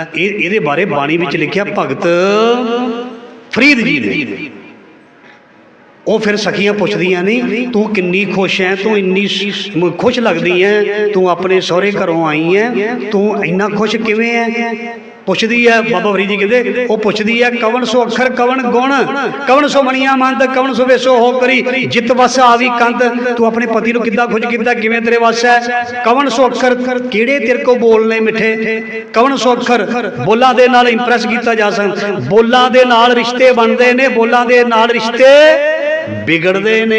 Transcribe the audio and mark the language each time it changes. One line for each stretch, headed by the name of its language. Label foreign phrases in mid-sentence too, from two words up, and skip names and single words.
Punjabi: ਇਹਦੇ ਬਾਰੇ ਬਾਣੀ ਵਿਚ ਲਿਖਿਆ ਭਗਤ ਫਰੀਦ ਜੀ ਨੇ। ਉਹ ਫਿਰ ਸਖੀਆਂ ਪੁੱਛਦੀਆਂ ਨਹੀਂ, ਤੂੰ ਕਿੰਨੀ ਖੁਸ਼ ਹੈਂ, ਤੂੰ ਇੰਨੀ ਖੁਸ਼ ਲੱਗਦੀ ਹੈਂ, ਤੂੰ ਆਪਣੇ ਸਹੁਰੇ ਘਰੋਂ ਆਈ ਹੈਂ, ਤੂੰ ਇੰਨਾ ਖੁਸ਼ ਕਿਵੇਂ ਹੈਂ? ਪੁੱਛਦੀ ਹੈ ਬਾਬਾ ਫਰੀਦ ਜੀ ਕਹਿੰਦੇ, ਉਹ ਪੁੱਛਦੀ ਹੈ ਕਵਣ ਸੋ ਅੱਖਰ ਕਵਣ ਗੁਣ, ਕਵਣ ਸੋ ਮਣੀਆ ਮੰਦ, ਕਵਣ ਸੋ ਵੇਸੋ ਹਉ ਕਰੀ, ਜਿਤ ਵਸ ਆਵੀ ਕੰਦ। ਤੂੰ ਆਪਣੇ ਪਤੀ ਕੋ ਕਿੱਦਾਂ ਖੁਸ਼ ਕੀਤਾ, ਕਿਵੇਂ ਤੇਰੇ ਵੱਸ ਹੈ? ਕਵਣ ਸੋ ਅੱਖਰ ਕਿਹੜੇ ਤੇਰੇ ਕੋ ਬੋਲਣੇ ਮਿੱਠੇ, ਕਵਣ ਸੋ ਅੱਖਰ ਬੋਲਾਂ ਦੇ ਨਾਲ ਇੰਪ੍ਰੈਸ ਕੀਤਾ ਜਾ ਸਕਦਾ। ਬੋਲਾਂ ਦੇ ਨਾਲ ਰਿਸ਼ਤੇ ਬਣਦੇ ਨੇ, ਬੋਲਾਂ ਦੇ ਨਾਲ ਰਿਸ਼ਤੇ ਵਿਗੜਦੇ ਨੇ।